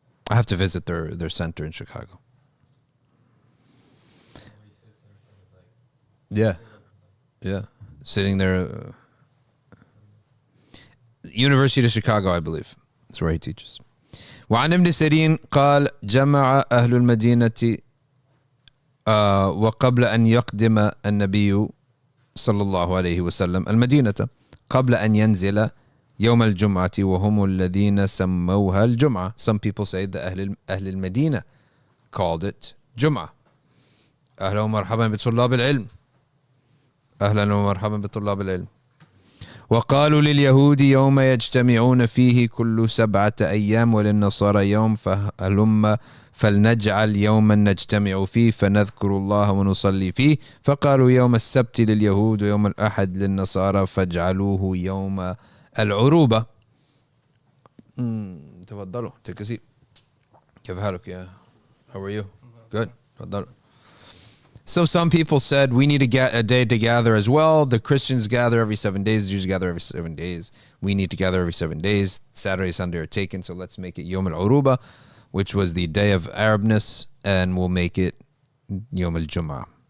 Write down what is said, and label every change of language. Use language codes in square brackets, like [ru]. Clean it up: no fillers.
[en] I have to visit their center in Chicago. Yeah. Yeah. Sitting there. University of Chicago, I believe. That's where he teaches. [ar] وعن ابن سيرين قال جمع أهل المدينة وقبل أن يقدم النبي صلى الله عليه وسلم المدينة قبل أن ينزل يوم الجمعة وهم الذين سموها الجمعة. [en] Some people say that أهل المدينة called it جمعة. [ar] أهلا ومرحبا بطلاب العلم. أهلا ومرحبا بطلاب العلم. وقالوا لليهود يوم يجتمعون فيه كل 7 أيام وللنصارى يوم فهلم فلنجعل يوما نجتمع فيه فنذكر الله ونصلي فيه فقالوا يوم السبت لليهود ويوم الأحد للنصارى فاجعلوه يوم العروبة. تفضلوا [en] take a seat. [ar] كيف حالك يا [en] how are you? Good. [ar] تفضلوا. [en] So some people said we need to get a day to gather as well. The Christians gather every 7 days. The Jews gather every 7 days. We need to gather every 7 days. Saturday, Sunday are taken, so let's make it Yom al-Uruba, which was the day of Arabness, and we'll make it Yom al-Jumu'ah.